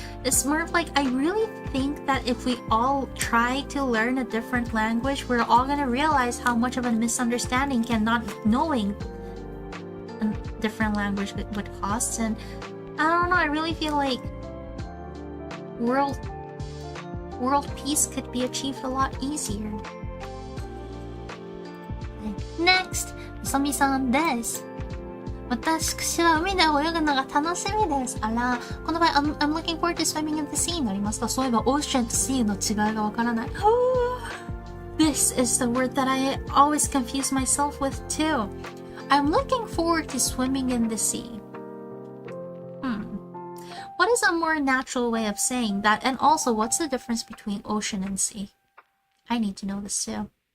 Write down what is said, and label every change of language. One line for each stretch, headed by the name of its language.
English: It's more of like, I really think that if we all try to learn a different language, we're all gonna realize how much of a misunderstanding can not knowing a different language would cost. And I don't know, I really feel like world peace could be achieved a lot easier.
Japanese: Next, みそみさんです。私は海で泳ぐのが楽しみです。あら、この場合、
English: I'm looking forward to swimming in the sea
Japanese: になりますが、そういえば ocean to sea の違いがわからない。
English: This is the word that I always confuse myself with too. I'm looking forward to swimming in the sea. What is a more natural way of saying that? And also, what's the difference between ocean and sea? I need to know this too.